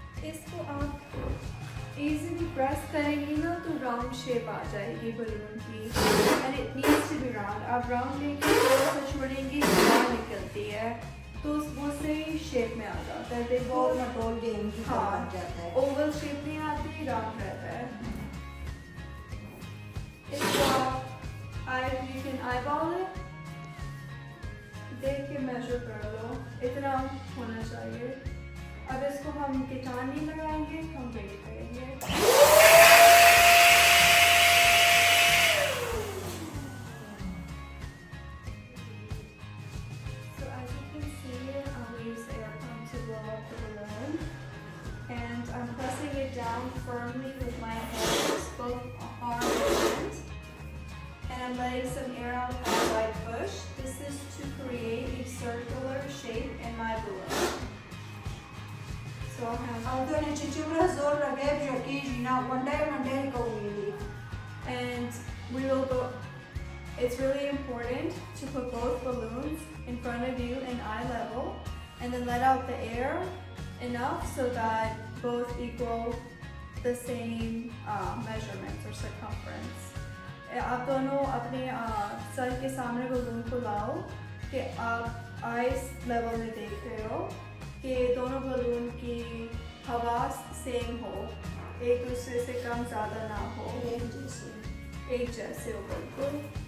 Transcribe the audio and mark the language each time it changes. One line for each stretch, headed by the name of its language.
Hindi: इसको आप
English: easily press
Hindi: करेंगी ना तो
English: round shape
Hindi: आ जाएगी
English: balloon की and it needs to be round.
Hindi: आप round लेंगी थोड़ा सा छोड़ेंगी बाहर निकलती है तो वो सही shape में आ जाता है. देखो गोल मटोल गेम की तरह बन जाता है oval shape नहीं आती round रहता है. इसको आप
English: you can eyeball it.
Hindi: देख के measure कर लो इतना होना चाहिए. अब इसको हम गिटार नहीं लगाएंगे हम वेट करेंगे.
English: So as you can see, we use the air pump to blow up the balloon, and I'm pressing it down firmly with my hands, both arm and hand, and I'm letting some air out as I push. This is to create a circular shape in my balloon. So I'll have Antônio Chichimra zor lagay joki jina one day ko really and we will go. It's really important to put both balloons in front of you in eye level and then let out the air enough so that both equal the same measurements or circumference.
Hindi: आप दोनों अपने sir के सामने balloon को लाओ कि आप eyes level में देख रहे हो कि दोनों balloon की हवा सेम हो, एक दूसरे से कम ज़्यादा ना हो, एक जैसे हो बिल्कुल.